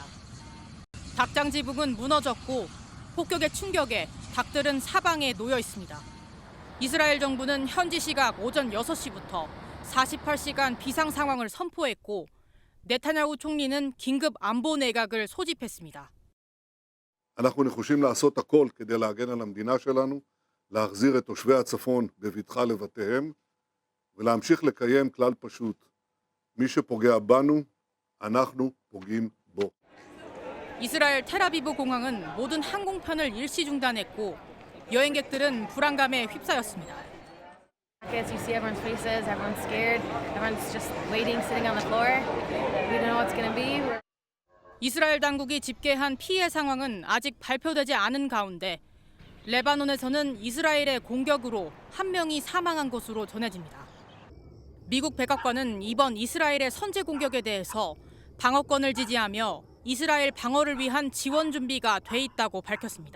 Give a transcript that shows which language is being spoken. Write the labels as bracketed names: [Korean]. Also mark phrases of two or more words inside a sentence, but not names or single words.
[Korean] 닭장 지붕은 무너졌고 폭격의 충격에 닭들은 사방에 놓여 있습니다. 이스라엘 정부는 현지 시각 오전 6시부터 48시간 비상 상황을 선포했고 네타냐후 총리는 긴급 안보 내각을 소집했습니다. [Hebrew] אנחנו נחושים לעשות הכל כדי להגן על המדינה שלנו, להחזיר את תושבי הצפון בבטחה לבתיהם ולהמשיך לקיים כלל פשוט. מי שפוגע בנו, אנחנו פוגעים בו. [Korean] 이스라엘 텔아비브 공항은 모든 항공편을 일시 중단했고 여행객들은 불안감에 휩싸였습니다. [English] As you see everyone's faces, everyone's scared, everyone's just waiting, sitting on the floor. We don't know what's going to be. [Korean] 이스라엘 당국이 집계한 피해 상황은 아직 발표되지 않은 가운데 레바논에서는 이스라엘의 공격으로 한 명이 사망한 것으로 전해집니다. 미국 백악관은 이번 이스라엘의 선제 공격에 대해서 방어권을 지지하며 이스라엘 방어를 위한 지원 준비가 돼 있다고 밝혔습니다.